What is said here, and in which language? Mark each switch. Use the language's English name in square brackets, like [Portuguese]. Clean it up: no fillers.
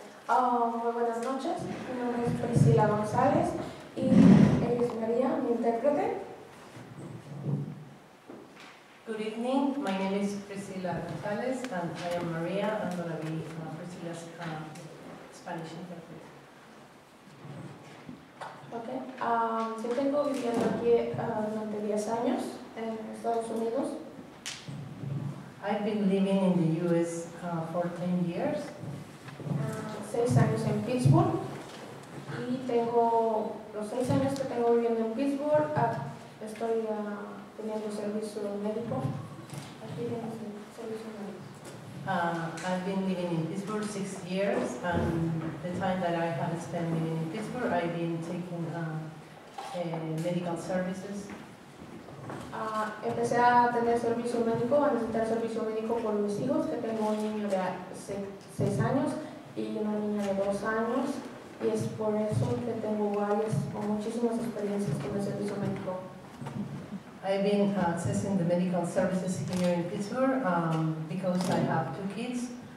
[Spanish] Muy buenas noches, mi nombre es Priscila González y ella es María, mi intérprete. [English] Good evening, my name is Priscila González and I am Maria. I'm going to be Priscila's Spanish interpreter. Okay. [Spanish] Yo tengo viviendo aquí durante 10 años en Estados Unidos. [English] I've been living in the US for 10 years. [Spanish] 6 años en Pittsburgh y tengo los 6 años que tengo viviendo en Pittsburgh, estoy teniendo servicio médico. Aquí tienes el servicio médico. [English] I've been living in Pittsburgh 6 years, and the time that I have spent living in Pittsburgh, I've been taking medical services. [Spanish] Empecé a tener servicio médico, a necesitar servicio médico por mis hijos, que tengo un niño de 6 años y una niña de 2 años, y es por eso que tengo varias o muchísimas experiencias con el servicio médico. [English] I've been accessing the medical services here in Pittsburgh because I have 2 kids.